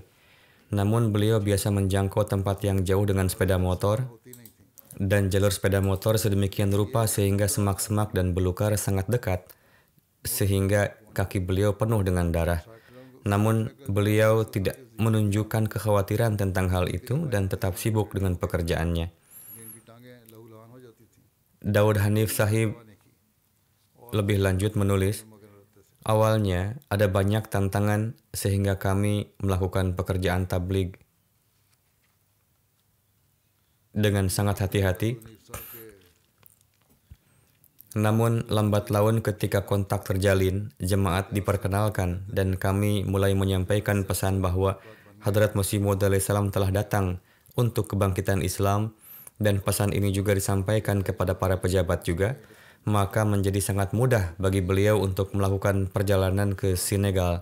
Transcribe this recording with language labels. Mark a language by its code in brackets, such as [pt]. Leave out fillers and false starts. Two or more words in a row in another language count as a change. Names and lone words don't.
[id] Namun beliau biasa menjangkau tempat yang jauh dengan sepeda motor, dan jalur sepeda motor sedemikian rupa sehingga semak-semak dan belukar sangat dekat, sehingga kaki beliau penuh dengan darah. Namun beliau tidak menunjukkan kekhawatiran tentang hal itu dan tetap sibuk dengan pekerjaannya. [ur] ان کی ٹانگیں لہولہان ہو جاتی تھی, [id] Daud Hanif Sahib lebih lanjut menulis, awalnya ada banyak tantangan sehingga kami melakukan pekerjaan tabligh dengan sangat hati-hati. Namun lambat laun ketika kontak terjalin, jemaat diperkenalkan dan kami mulai menyampaikan pesan bahwa Hadrat Masih Maud alaihissalam telah datang untuk kebangkitan Islam, dan pesan ini juga disampaikan kepada para pejabat juga, maka menjadi sangat mudah bagi beliau untuk melakukan perjalanan ke Senegal.